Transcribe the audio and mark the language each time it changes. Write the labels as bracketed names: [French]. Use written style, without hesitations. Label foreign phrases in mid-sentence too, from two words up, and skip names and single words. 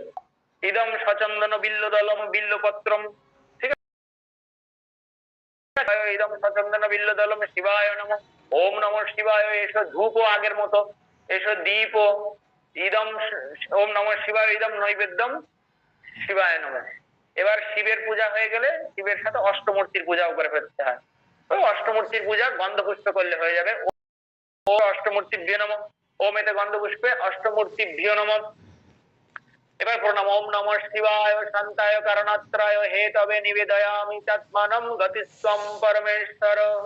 [Sanskrit] ইদম সচন্দন বিল্লদলম বিল্লপত্রম, [Bangla] ঠিক আছে? [Sanskrit] ইদম সচন্দন বিল্লদলম শিবায় নমঃ। ওম নমঃ শিবায় এসো ধূপ [Bangla] আগের মতো, [Sanskrit] এসো দীপ, ইদম ওম নমঃ শিবায় ইদম নৈবেদ্যম শিবায় নমঃ। [Bangla] এবার শিবের পূজা হয়ে গেলে শিবের সাথে অষ্টমূর্তির পূজাও করে ফেলতে হয়। ওই অষ্টমূর্তির পূজা গন্ধ পুষ্প করলে হয়ে যাবে। [Sanskrit] ও অষ্টমূর্তিভ্যো নমঃ, ওম এতে গন্ধ পুষ্পে অষ্টমূর্তিভ্যো নমঃ। [Bangla] এবার প্রণাম [Sanskrit] ওম নমঃ শিবায় শান্তায় কারণাত্রায় হে তবে নিবেদয়ামি তৎমানম গতিস্বম পরমেশ্বর।